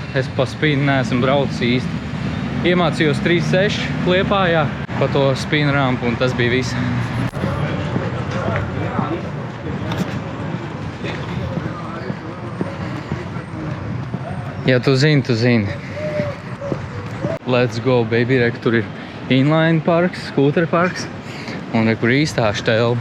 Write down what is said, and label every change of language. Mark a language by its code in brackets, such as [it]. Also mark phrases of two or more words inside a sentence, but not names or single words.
[lv] Es pa spīnu neesmu braucis īsti. Iemācījos 3.6 Liepājā pa to spīnrāmpu un tas bija viss. Ja tu zini, tu zini. [en] Let's go, baby. [lv] Reku, tur ir [en] inline parks, scooter parks. [lv] Un reku īstā štelba.